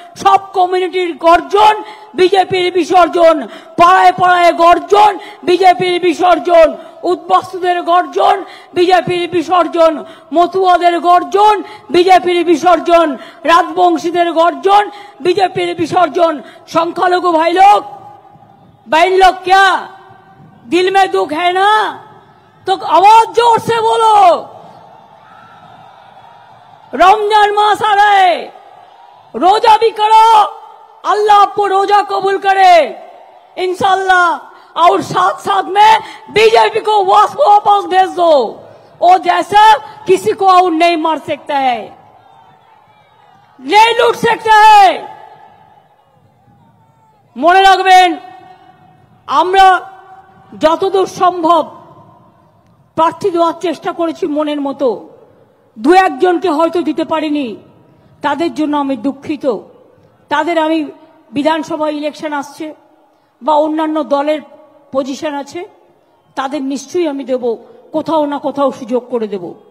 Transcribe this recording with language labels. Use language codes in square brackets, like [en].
[bn] সব কমিউনিটির গর্জন, বিজেপির বিসর্জন। পাড়ায় পাড়ায় গর্জন, বিজেপির বিসর্জন। উদ্বাস্তুদের গর্জন, বিজেপির বিসর্জন। মতুয়াদের গর্জন, বিজেপির বিসর্জন। রাজবংশীদের গর্জন, [hi] बीजेपी विसर्जन। संख्यालघु भाई लोग बहन लोग क्या दिल में दुख है ना, तो आवाज जोर से बोलो। रमजान मास आ रहा है, रोजा भी करो, अल्लाह आपको रोजा कबूल करे इंशाल्लाह। और साथ साथ में बीजेपी को वापस भेज दो, और जैसा किसी को और नहीं मार सकता है, नहीं लूट सकता है। [bn] মনে রাখবেন আমরা যতদূর সম্ভব প্রার্থী দেওয়ার চেষ্টা করেছি মনের মতো, দু একজনকে হয়তো দিতে পারিনি, তাদের জন্য আমি দুঃখিত। তাদের আমি বিধানসভা ইলেকশন আসছে বা অন্যান্য দলের পজিশন আছে, তাদের নিশ্চয়ই আমি দেব, কোথাও না কোথাও সুযোগ করে দেব।